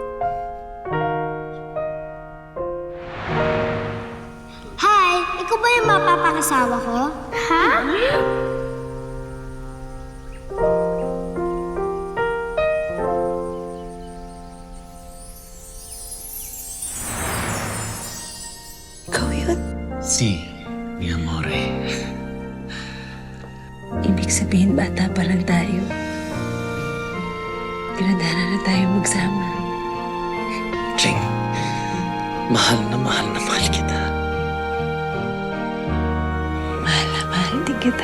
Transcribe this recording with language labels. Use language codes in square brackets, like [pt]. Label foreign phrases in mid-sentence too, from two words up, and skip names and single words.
[tl] Hi! Ikaw ba yung mapapakasawa ko? Ha? Ikaw yun. [it] Si, mi amore. [tl] Ibig sabihin, bata pa lang tayo. Tinadhana na tayo magsama. Ching, mahal na mahal kita. Mahal din kita.